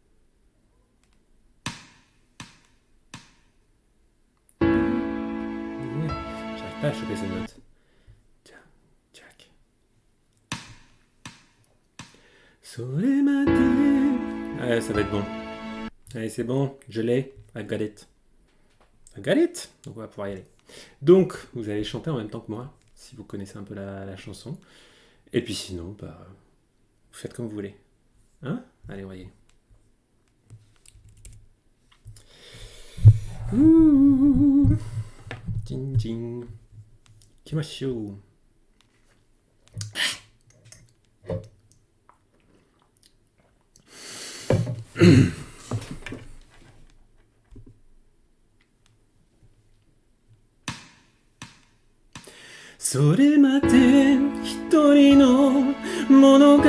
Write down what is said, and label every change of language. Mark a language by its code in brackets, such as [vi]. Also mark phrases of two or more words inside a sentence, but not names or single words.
[fr] J'arrive pas à choper cette note. Jack. Allez, ça va être bon. Allez, c'est bon, je l'ai. [en] I got it. [fr] Donc on va pouvoir y aller. Donc, vous allez chanter en même temps que moi. si vous connaissez un peu la chanson. Et puis sinon, bah, vous faites comme vous voulez. Hein? Allez, voyez. Ouh, ding ding. [ja] Kimashou. それまで一人の物語だ